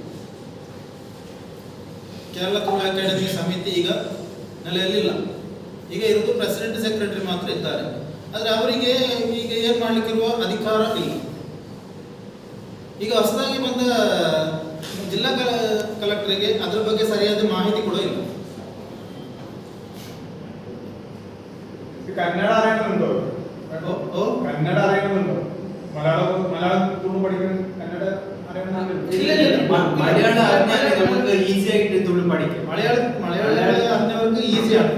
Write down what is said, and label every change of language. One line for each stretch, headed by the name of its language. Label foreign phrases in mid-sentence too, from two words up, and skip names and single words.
Kannada: ಕೇರಳ ತುಳು ಅಕಾಡೆಮಿ ಸಮಿತಿ ಈಗ ನೆಲೆಯಲ್ಲಿಲ್ಲ. ಈಗ ಇರೋದು ಪ್ರೆಸಿಡೆಂಟ್ ಸೆಕ್ರೆಟರಿ ಮಾತ್ರ ಇದ್ದಾರೆ. ಆದರೆ ಅವರಿಗೆ ಈಗ ಏನು ಮಾಡಲಿಕ್ಕಿರುವ ಅಧಿಕಾರ ಇಲ್ಲ. ಈಗ ಹೊಸದಾಗಿ ಬಂದ ಜಿಲ್ಲಾ ಕಲೆಕ್ಟರ್ಗೆ ಅದರ ಬಗ್ಗೆ ಸರಿಯಾದ ಮಾಹಿತಿ ಕೂಡ ಇಲ್ಲ.
Malayalam: കന്നഡ അറിയണമെന്നുണ്ടോ? കന്നഡ അറിയണമെന്നുണ്ടോ? മലയാളം തുളു പഠിക്കാൻ കന്നഡ മലയാളം അറിഞ്ഞാൽ നമുക്ക് ഈസി ആയിട്ട് തുളു പഠിക്കാം. മലയാളം അറിഞ്ഞവർക്ക് ഈസിയാണ്,